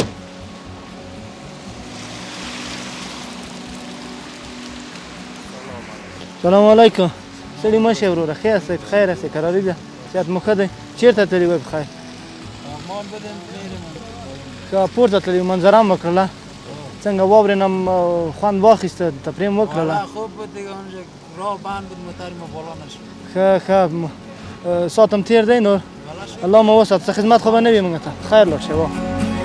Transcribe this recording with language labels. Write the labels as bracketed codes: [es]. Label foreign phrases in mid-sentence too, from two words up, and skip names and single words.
[ar] السلام علیکم. [ps] ستړي مه شئ وروره، ښه یاستئ؟ په خیر یاستئ؟ کراري ده، صحت مو ښه دی؟ چېرته تللي وئ په خیر؟ ښه پورته تللي وئ، منظره هم وکړله؟ څنګه واورې نه خوند واخیسته، تفریح مو وکړله؟ [fa] خوب بود دیگه اونجا راه بند بود، موتر ما بالا نشد. [ps] ښه ساعت هم تېر دی نور. الله مو وسات، څه خدمت خو به نه وي موږ ته. خیر لاړ شئ.